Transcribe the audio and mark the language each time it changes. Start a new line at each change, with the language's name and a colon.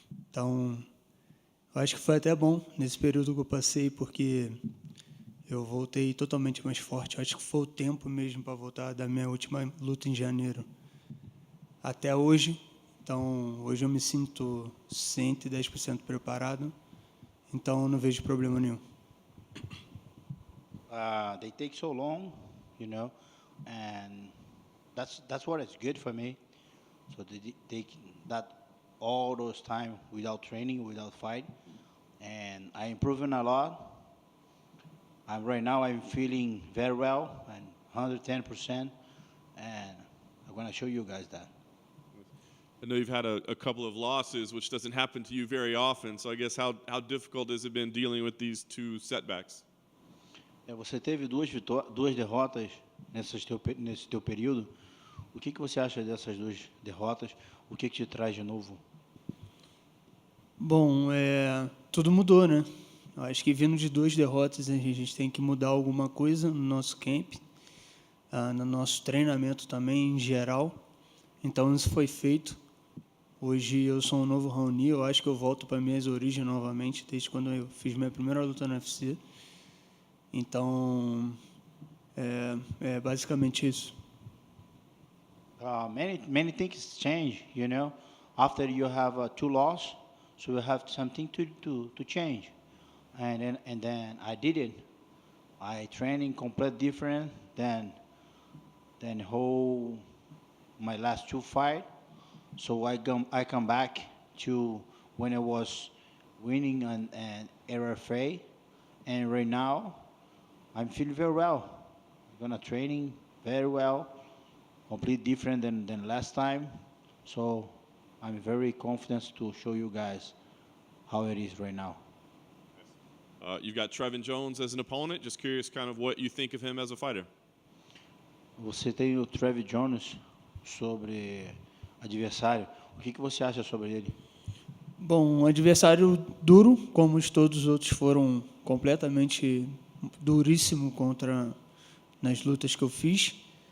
Portuguese: Então, eu acho que foi até bom nesse período que eu passei, porque eu voltei totalmente mais forte. Eu acho que foi o tempo mesmo para voltar da minha última luta em janeiro até hoje. Então, hoje eu me sinto 110% preparado. Então, eu não vejo problema nenhum.
English: They take so long, you know, and that's what is good for me. So they take that all those time without training, without fight, and I'm improving a lot. Right now I'm feeling very well and 110%, and I'm gonna show you guys that. I know you've had a couple of losses, which doesn't happen to you very often. So I guess how difficult has it been dealing with these two setbacks?
Portuguese: Você teve duas derrotas nesse teu período. O que você acha dessas duas derrotas? O que te traz de novo? Bom, tudo mudou, né? Eu acho que vindo de 2 derrotas, a gente tem que mudar alguma coisa no nosso camp, no nosso treinamento também, em geral. Então, isso foi feito. Hoje eu sou um novo Raoni, eu acho que eu volto para minhas origens novamente, desde quando eu fiz minha primeira luta no UFC. Então, é basicamente isso.
English: Many things change, you know. After you have 2 losses, so you have something to change. And then I did it. I training completely different than whole my last 2 fights. So I come back to when I was winning an RFA, and right now I'm feeling very well. I'm gonna training very well, completely different than last time. So I'm very confident to show you guys how it is right now. You've got Trevin Jones as an opponent. Just curious kind of what you think of him as a fighter.
Portuguese: Você tem o Trevin Jones sobre adversário. O que você acha sobre ele? Bom, um adversário duro, como todos os outros foram completamente duríssimo nas lutas que eu fiz.